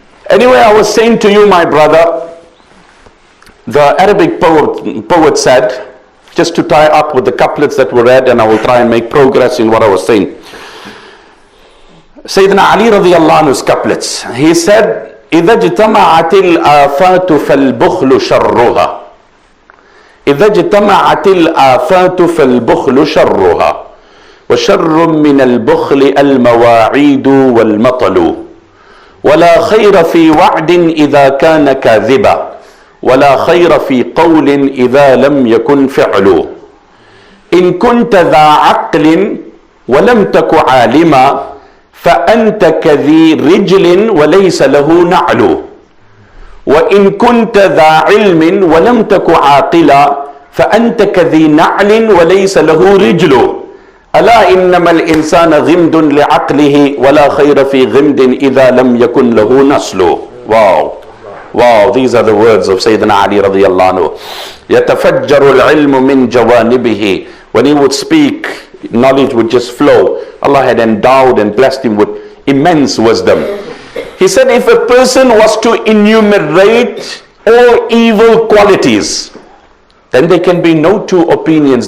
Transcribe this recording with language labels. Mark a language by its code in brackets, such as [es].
[en] Anyway, I was saying to you, my brother, the Arabic poet said, just to tie up with the couplets that were read, and I will try and make progress in what I was saying. Sayyidina Ali radiallahu anhu's couplets. He said, [ar] إذا اجتمعت الآفات فالبخل شرها. إذا اجتمعت الآفات فالبخل شرها. وشر من البخل المواعيد والمطل. ولا خير في وعد إذا كان كاذبا. ولا خير في قول إذا لم يكن فعل. إن كنت ذا عقل ولم تك عالما فأنت كذي رجل وليس له نعل. وإن كنت ذا علم ولم تك عاقلا فأنت كذي نعل وليس له رجل. ألا إنما الإنسان غمد لعقله ولا خير في غمد إذا لم يكن له نسل. [en] Wow. Wow, these are the words of Sayyidina Ali radiallahu anhu. [ar] يتفجر العلم من جوانبه. [en] When he would speak, knowledge would just flow. Allah had endowed and blessed him with immense wisdom. He said, if a person was to enumerate all evil qualities, then there can be no two opinions.